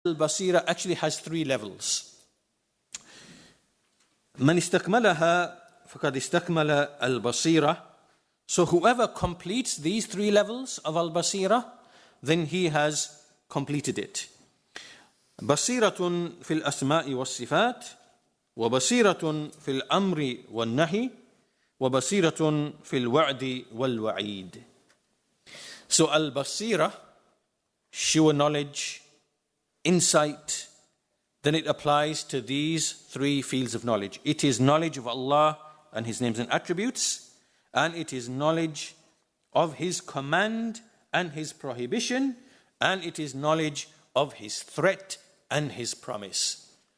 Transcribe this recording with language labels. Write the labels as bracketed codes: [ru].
[en] Al-Baṣīrah actually has three levels. [ar] من استكملها فقد استكمل البصيرة. [en] So whoever completes these three levels of al-Baṣīrah, then he has completed it. [ar] بصيرة في الأسماء والصفات وبصيرة في الأمر والنهي وبصيرة في الوعد والوعيد. [en] So al-Baṣīrah, sure knowledge, insight, then it applies to these three fields of knowledge. It is knowledge of Allah and His names and attributes, and it is knowledge of His command and His prohibition, and it is knowledge of His threat and His promise.